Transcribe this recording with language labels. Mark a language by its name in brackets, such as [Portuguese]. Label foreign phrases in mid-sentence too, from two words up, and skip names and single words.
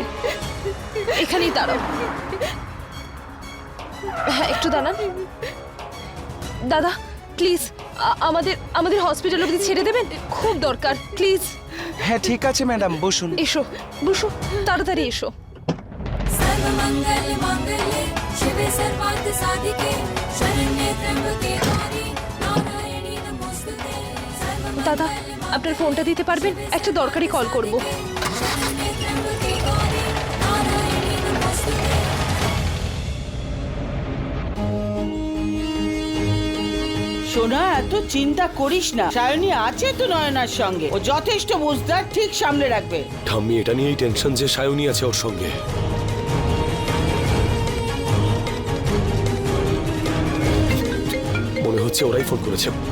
[Bangla] এখানেই দাঁড়াও। হ্যাঁ, একটু দাঁড়ান। দাদা প্লিজ, আমাদের আমাদের হসপিটাল অবধি ছেড়ে দেবেন? খুব দরকার, প্লিজ। হ্যাঁ ঠিক আছে ম্যাডাম, বসুন। এসো, বসো, তাড়াতাড়ি এসো। [Sanskrit] सर्वमंगल मांगल्ये शिवे सर्वार्थ साधिके शरण्ये त्र्यंबके गौरी नारायणी नमोस्तुते। [Bangla] দাদা, আপনার ফোনটা দিতে পারবেন? একটা দরকারি কল করব। [Sanskrit] शरण्ये त्र्यंबके गौरी नारायणी नमोस्तुते। [Bangla] সোনা, এত চিন্তা করিস না। সায়নী আছে তো নয়নার সঙ্গে, ও যথেষ্ট বুঝদার, ঠিক সামলে রাখবে। ঠাম্মি, এটা নিয়েই টেনশন যে সায়নী আছে ওর সঙ্গে। মনে হচ্ছে ওরাই ফোন করেছে।